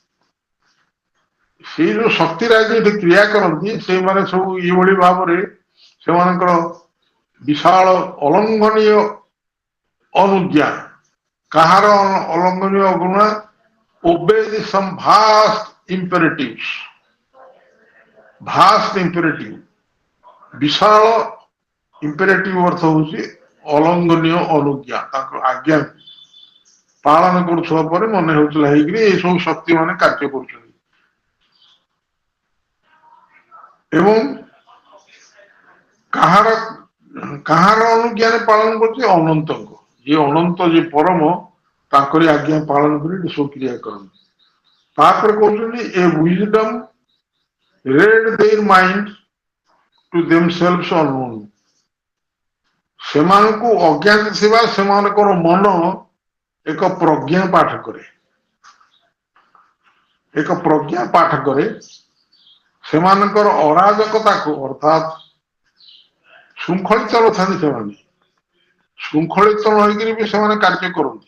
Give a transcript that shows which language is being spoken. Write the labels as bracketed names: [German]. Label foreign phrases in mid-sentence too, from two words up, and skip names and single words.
[Odia] ସେଇ ଯୋଉ ଶକ୍ତିରାଜି ଏଠି କ୍ରିୟା କରନ୍ତି, ସେଇମାନେ ସବୁ ଏଇଭଳି ଭାବରେ ସେମାନଙ୍କର ବିଶାଳ ଅଲଙ୍ଗନୀୟ ଅନୁଜ୍ଞା। କାହାର ଅଲଙ୍ଗନୀୟ ଅଗୁଣା? [English] obey some vast imperatives। vast imperative, [Odia] ବିଶାଳ imperative ଅର୍ଥ ହଉଛି ଅଲଙ୍ଗନୀୟ ଅନୁଜ୍ଞା। ତାଙ୍କ ଆଜ୍ଞା ପାଳନ କରୁଥିବା ପରେ ମନେ ହେଉଥିଲା ହେଇକିରି ଏଇ ସବୁ ଶକ୍ତି ମାନେ କାର୍ଯ୍ୟ କରୁଛନ୍ତି। ଏବଂ କାହାର ଅନୁଜ୍ଞାରେ ପାଳନ କରୁଛି? ଅନନ୍ତଙ୍କ। ଯିଏ ଅନନ୍ତ, ଯିଏ ପରମ, ତାଙ୍କରି ଆଜ୍ଞା ପାଳନ କରି ସବୁ କ୍ରିୟା କରନ୍ତି। ତାପରେ କହୁଛନ୍ତି ଏ [English] wisdom read their mind to themselves unknown। [Odia] ସେମାନଙ୍କୁ ଅଜ୍ଞାତ ଥିବା ସେମାନଙ୍କର ମନ ଏକ ପ୍ରଜ୍ଞା ପାଠ କରେ, ଏକ ପ୍ରଜ୍ଞା ପାଠ କରେ। ସେମାନଙ୍କର ଅରାଜକତାକୁ ଅର୍ଥାତ୍ ଶୃଙ୍ଖଳିତ ନଥାନ୍ତି, ସେମାନେ ଶୃଙ୍ଖଳିତ ରହିକରି ବି ସେମାନେ କାର୍ଯ୍ୟ କରନ୍ତି।